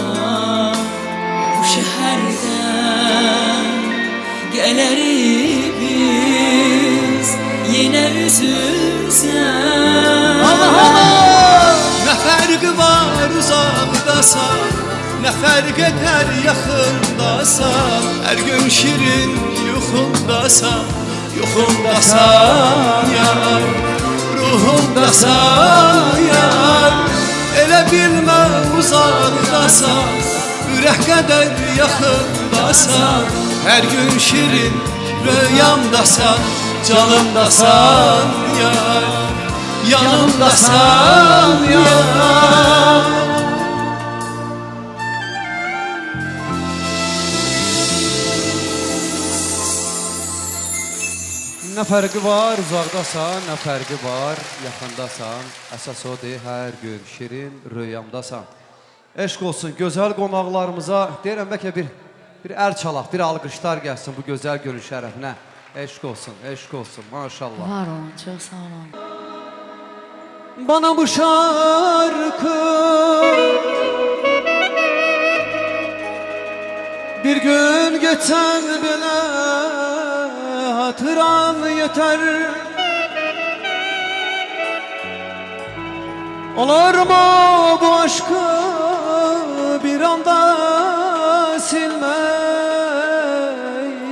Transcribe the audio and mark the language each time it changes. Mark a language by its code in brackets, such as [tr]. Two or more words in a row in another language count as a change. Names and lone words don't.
[tr] Bu şehirden geliriz yine üzülsen. Ne farkı var uzakdasan, ne fark eder yakındasan. [az] Her gün şirin yuxumdasan, yuxumdasan yar, ruhumdasan yar. Elə bilmə uzakdasan, ürək qədər yaxındasan. Her gün şirin rüyamdasan, canımdasan yar, yanımdasan yar. [tr] Ne farkı var uzakdasan, ne farkı var yaxındasan. [az] Əsas odur hər gün şirin rüyamdasan. Eşq olsun gözəl qonaqlarımıza. Deyirəm bəlkə bir əl çalaq, bir alqışlar gəlsin bu gözəl görün şərəfinə. Eşq olsun, maşallah. Var olun, [tr] çok sağ olun. Bana bu şarkı bir gün geçen bile hatıran yeter. Olur mu bu aşkı bir anda silmək.